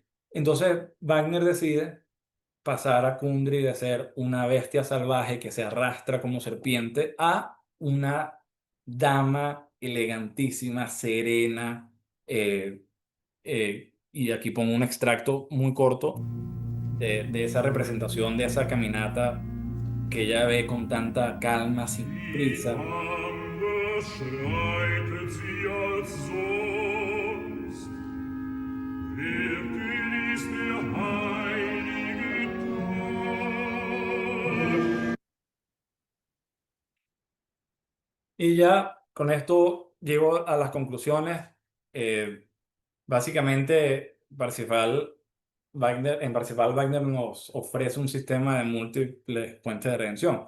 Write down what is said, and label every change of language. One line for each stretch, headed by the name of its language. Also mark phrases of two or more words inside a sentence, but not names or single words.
Spanish: Entonces Wagner decide pasar a Kundry de ser una bestia salvaje que se arrastra como serpiente a una dama elegantísima, serena. Y aquí pongo un extracto muy corto de esa representación, de esa caminata que ella ve con tanta calma, sin
German: Wie
Spanish: prisa.
German: anders schreitet sie als sonst. Wer genießt der heilige Tag?
Spanish: Y ya con esto llego a las conclusiones. Eh, Básicamente, en Parsifal Wagner nos ofrece un sistema de múltiples fuentes de redención.